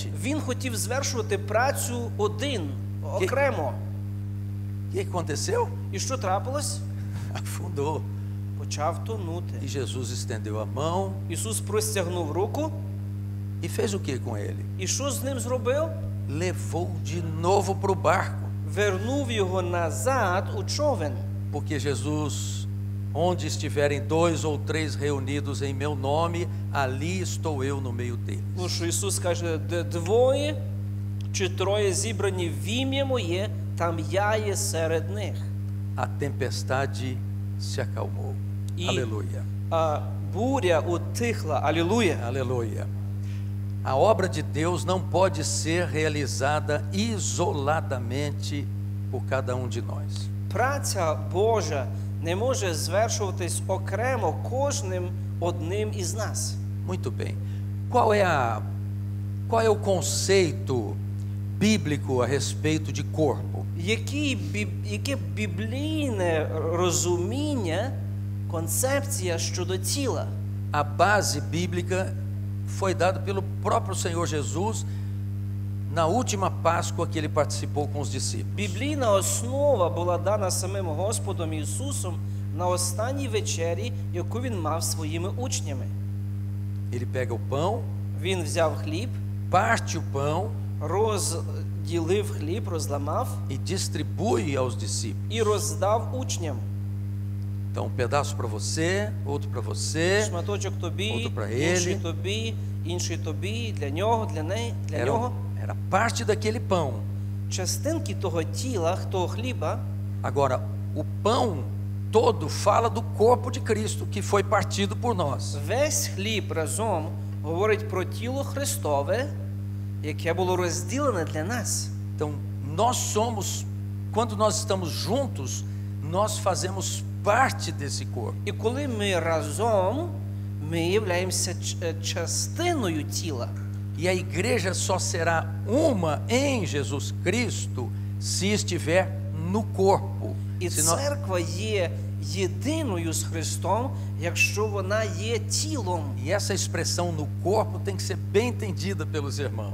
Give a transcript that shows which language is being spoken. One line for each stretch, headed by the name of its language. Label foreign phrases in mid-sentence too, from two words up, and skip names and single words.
Ukrainian: Він хотів звершувати працю один, окремо.
Portuguese: O que aconteceu?
Ukrainian: І що трапилось?
Portuguese: Afundou.
Ukrainian: Почав тонути.
Portuguese: E Jesus estendeu a mão
Ukrainian: Ісус простягнув руку,
Portuguese: e fez o que com ele?
Ukrainian: і що з ним зробив?
Portuguese: Levou de novo para o barco.
Ukrainian: Вернув його назад у човен.
Portuguese: Porque Jesus, onde estiverem 2 ou 3 reunidos em meu nome, ali estou eu no meio deles.
Ukrainian: Ну що Ісус каже, де двоє чи троє зібрані в ім'я моє, там я є серед них.
Portuguese: A tempestade se acalmou. E- Aleluia.
Ukrainian: А буря утихла. Алілуя.
Portuguese: Aleluia. A obra de Deus não pode ser realizada isoladamente por cada um de nós.
Ukrainian: Праця Божа не може звершуватись окремо кожним одним із нас.
Portuguese: Muito bem. Qual é o conceito bíblico a respeito de corpo?
Ukrainian: Яке біблійне розуміння, концепція щодо тіла?
Portuguese: A base bíblica foi dada pelo próprio Senhor Jesus na última Páscoa que ele participou com os discípulos.
Ukrainian: Біблійна основа була дана самим Господом Ісусом на останній вечері, яку Він мав своїми учнями.
Portuguese: Ele pega o pão,
Ukrainian: Він взяв хліб,
Portuguese: parte o pão
Ukrainian: розділив хліб, розламав
Portuguese: e distribui aos discípulos.
Ukrainian: і роздав учням.
Portuguese: Então, um pedaço para você, outro para você.
Ukrainian: Шматочок тобі,
Portuguese: Outro pra
Ukrainian: інший
Portuguese: ele.
Ukrainian: тобі, інший тобі, для нього, для неї, для нього.
Portuguese: Era parte daquele pão.
Ukrainian: Частинки того тіла, того хліба,
Portuguese: Agora, o pão todo fala do corpo de Cristo que foi partido por nós.
Ukrainian: весь хліб разом говорить про тіло Христове, яке було розділене для нас.
Portuguese: Então, nós somos, quando nós estamos juntos, nós fazemos parte desse corpo.
Ukrainian: І коли ми разом, ми являємося частиною тіла.
Portuguese: E a igreja só será uma em Jesus Cristo se estiver no corpo.
Ukrainian: І
Portuguese: Se nós-
Ukrainian: церква є єдиною з Христом, якщо вона є тілом.
Portuguese: E essa expressão no corpo tem que ser bem entendida pelos irmãos.